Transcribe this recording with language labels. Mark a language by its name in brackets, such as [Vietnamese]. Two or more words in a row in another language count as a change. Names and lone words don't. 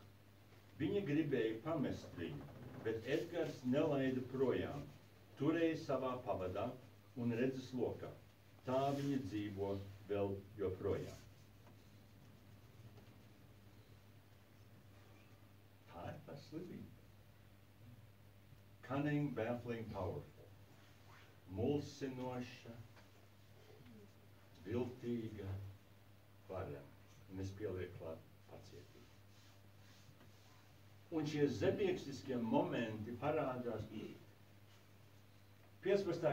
[Latvian] Viņa gribēja pamest viņu, bet Edgars nelaida projām, turēja savā pavadā un redzes lokā. Tā viņa dzīvo vēl joprojām. Tā ir tā slimība. [English] Cunning, baffling, powerful. [Latvian] Mulsinoša, viltīga, varena. Un es pielieku klāt pacietību. Un šie zebiekstiskie momenti parādās 15.